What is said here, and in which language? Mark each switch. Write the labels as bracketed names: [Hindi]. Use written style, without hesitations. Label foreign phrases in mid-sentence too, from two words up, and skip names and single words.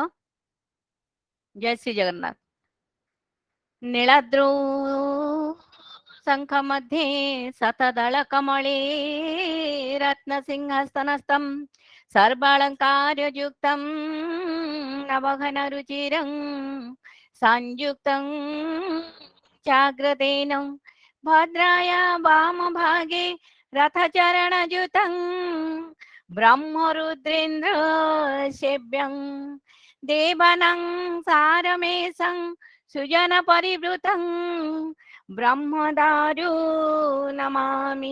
[Sanskrit] ଜୟ ଶ୍ରୀ ଜଗନ୍ନାଥ। ନୀଳାଦ୍ରୌ ଶଙ୍ଖ मध्ये ଶତଦଳ କମଳେ ରତ୍ନସିଂହାସନସ୍ଥଂ ସର୍ବାଳଙ୍କାରଯୁକ୍ତଂ ନବଘନ ରୁଚିରଂ ସଂଯୁକ୍ତଂ ଚାଗ୍ରଦେନ ଭଦ୍ରାୟ ବାମଭାगे रथचरणयुतं ब्रह्मरुद्रेन्द्र सेव्यं देवानां सारमेशं सुजनपरिवृतं ब्रह्मदारु नमामि।